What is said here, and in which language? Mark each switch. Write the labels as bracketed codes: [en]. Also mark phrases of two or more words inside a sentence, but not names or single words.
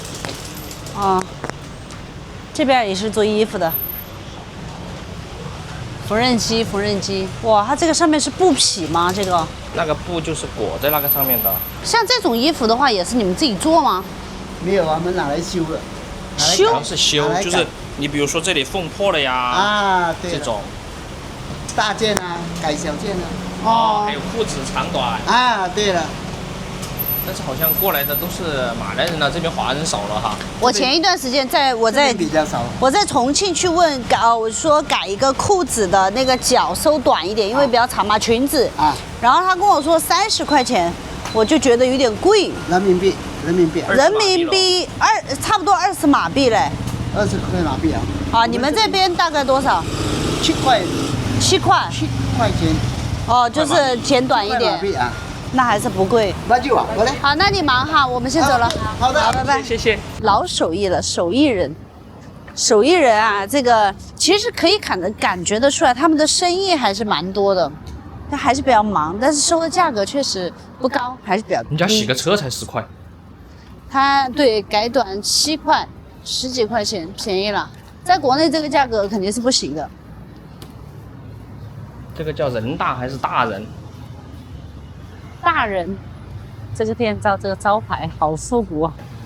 [zh] 啊，這邊也是做衣服的。縫紉機，哇，它這個上面是布匹嗎？這個？那個布就是裹在那個上面的。像這種衣服的話，也是你們自己做嗎？沒有，我們拿來修的。修是修，就是你比如說這裡縫破了呀，啊，對，這種大件啊，改小件啊，哦，還有褲子長短啊，對了，但是好像過來的都是馬來人了，這邊華人少了哈。我前一段時間比較少，我在重慶去問我說改一個褲子的那個腳收短一點，因為比較長嘛，裙子啊，然後他跟我說30塊錢，我就覺得有點貴，人民幣差不多20馬幣嘞，20塊馬幣啊。啊，你們這邊大概多少？7塊。 7塊。 7塊錢。哦，就是剪短一點。馬幣啊。那还是不贵。那就好嘞。好，那你忙哈，我们先走了。好的，好，拜拜。谢谢。老手艺了，手艺人。手艺人啊，这个其實可以感覺得出來，他們的生意還是蠻多的，但還是比較忙，但是收的價格確實不高，還是比較低。人家洗個車才10塊，他對改短7塊，10幾塊錢，便宜了。在國內這個價格肯定是不行的。這個叫人大還是大人？大人，這個店這個招牌好復古啊！